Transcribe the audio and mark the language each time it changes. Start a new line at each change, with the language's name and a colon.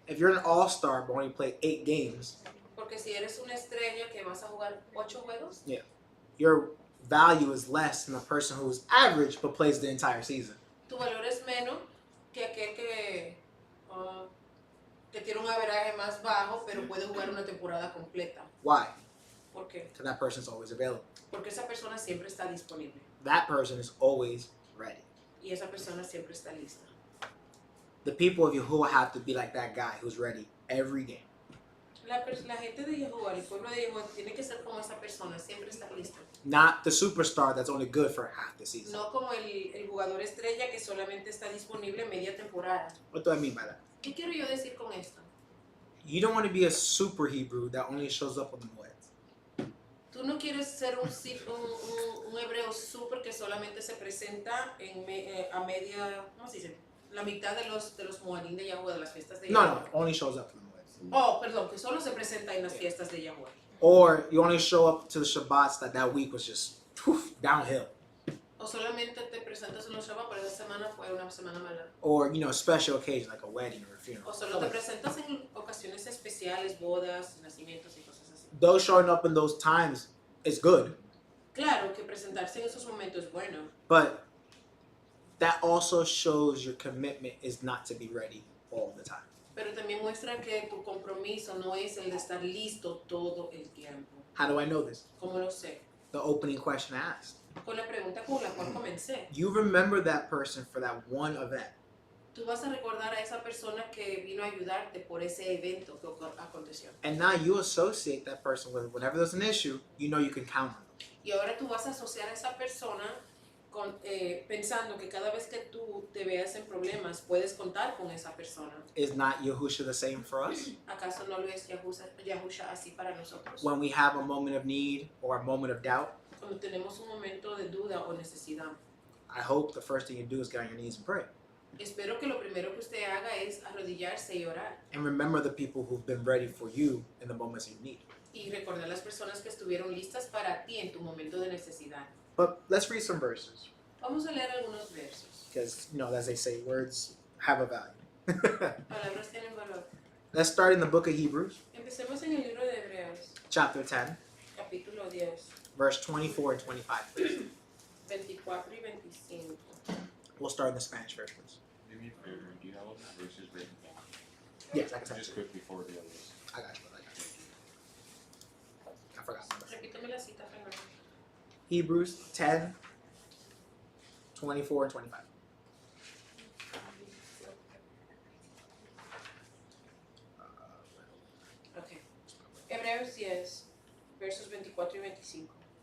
English: If you're an all-star but only play 8 games,
Spanish: Porque si eres una estrella que vas a jugar 8 juegos,
English: your value is less than a person who's average but plays the entire season.
Spanish: tu valor es menos que aquel que que tiene un averaje más bajo, pero puede jugar una temporada completa.
English: Why?
Spanish: ¿Por qué?
English: Because that person's always available.
Spanish: Porque esa persona siempre está disponible
English: That person is always ready.
Spanish: y esa persona siempre está lista.
English: The people of Yahuwah have to be like that guy who's ready every game.
Spanish: La gente de Yahuwah, el pueblo de Yahuwah, tiene que ser como esa persona, siempre estar listo.
English: Not the superstar that's only good for half the season.
Spanish: No como el jugador estrella que solamente está disponible media temporada.
English: What do I mean by that?
Spanish: ¿Qué quiero yo decir con esto?
English: You don't want to be a super Hebrew that only shows up on the Moeds.
Spanish: Tú no quieres ser un hebreo súper que solamente se presenta a media, ¿cómo se dice? La mitad de los Moadim de Yahuwah, de las fiestas de Yahuwah.
English: No, only shows up for the Moeds.
Spanish: Oh, perdón, que solo se presenta en las fiestas de Yahuwah.
English: Or you only show up to the Shabbats that week was just downhill.
Spanish: O solamente te presentas en los Shabbat, pero esa semana fue una semana mala.
English: Or, special occasion like a wedding or a funeral.
Spanish: O solo te presentas en ocasiones especiales, bodas, nacimientos y cosas así.
English: Those showing up in those times is good,
Spanish: Claro que presentarse en esos momentos es bueno,
English: but that also shows your commitment is not to be ready all the time.
Spanish: pero también muestra que tu compromiso no es el de estar listo todo el tiempo.
English: How do I know this?
Spanish: ¿Cómo lo sé?
English: The opening question I asked.
Spanish: Con la pregunta con la cual comencé.
English: You remember that person for that one event.
Spanish: Tú vas a recordar a esa persona que vino a ayudarte por ese evento que aconteció.
English: And now you associate that person with whenever there's an issue, you know you can count on them.
Spanish: Y ahora tú vas a asociar a esa persona pensando que cada vez que tú te veas en problemas, puedes contar con esa persona.
English: Is not Yahusha the same for us?
Spanish: ¿Acaso no lo es Yahusha así para nosotros?
English: When we have a moment of need or a moment of doubt,
Spanish: Cuando tenemos un momento de duda o necesidad.
English: I hope the first thing you do is get on your knees and pray.
Spanish: Espero que lo primero que usted haga es arrodillarse y orar.
English: And remember the people who've been ready for you in the moments you need.
Spanish: Y recordar las personas que estuvieron listas para ti en tu momento de necesidad.
English: But let's read some verses.
Spanish: Vamos a leer algunos versos.
English: Because, as they say, words have a value.
Spanish: Palabras tienen valor.
English: Let's start in the book of Hebrews,
Spanish: Empecemos en el libro de Hebreos,
English: chapter 10,
Spanish: capítulo 10,
English: verse 24 and 25, please.
Spanish: 24 y 25.
English: We'll start in the Spanish version, please. Do me a favor, do you have all the verses written down? Yes, I can type Just it. quickly forward the others. I got you. I forgot.
Spanish: Repítame la cita, Fernando.
English: Hebrews 10, 24 and 25.
Spanish: Okay. Hebreos 10, versos 24 y 25.